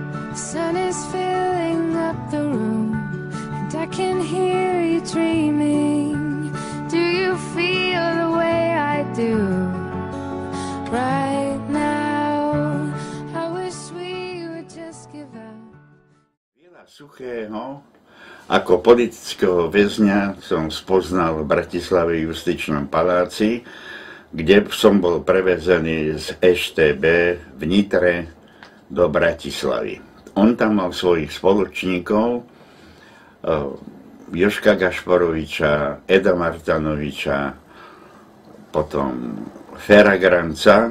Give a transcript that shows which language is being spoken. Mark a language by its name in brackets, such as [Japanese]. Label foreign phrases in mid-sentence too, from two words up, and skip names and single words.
[English] The sun is filling up the room, and I can hear you dreaming. Do you feel the way I do right now? I wish we would just give up. [Slovak] Veľa Suchého ako politického väzňa som spoznal v Bratislave justičnom paláci, kde som bol prevezený z EŠTB v Nitre do Bratislavy. On tam mal svojich spoločníkov, Jožka Gašporoviča, Eda Martanoviča, potom Fera Granca.